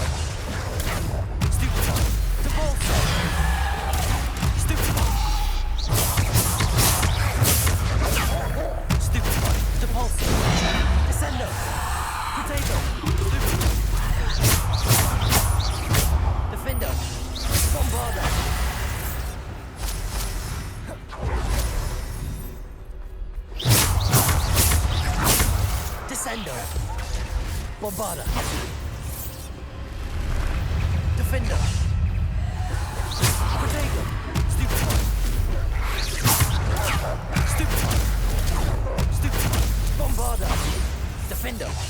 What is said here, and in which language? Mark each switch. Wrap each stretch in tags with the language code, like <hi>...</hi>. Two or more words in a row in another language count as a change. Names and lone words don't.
<en>Stupid one! Depulso! Stupid one! Stupid one! Depulso! Descendo! Potato! Stupid one! Defender! Bombarda! Descendo! Bombarda! Defender! Potato! Stupid one! Stupid one! Stupid one! Bombarda! Defender!</en>